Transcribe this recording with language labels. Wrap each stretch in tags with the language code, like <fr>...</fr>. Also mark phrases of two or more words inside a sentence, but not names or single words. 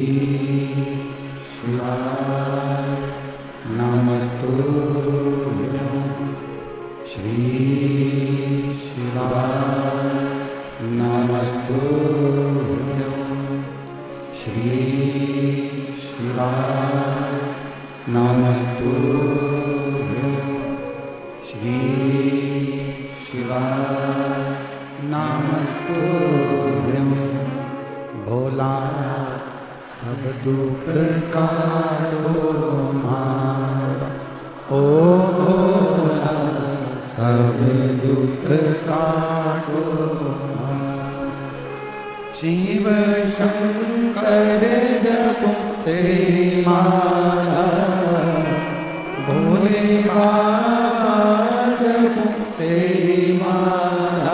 <sa>शिवाय नमस्तुभ्यं श्री शिवाय नमस्तुभ्यं श्री शिवाय नमस्तुभ्यं श्री शिवाय नमस्तुभ्यं।</sa> <hi>भोला सब दुख काटो मारा, ओ भोला सब दुख काटो मारा। शिव शंकर जपते माला, भोले बाबा जपते माला।</hi>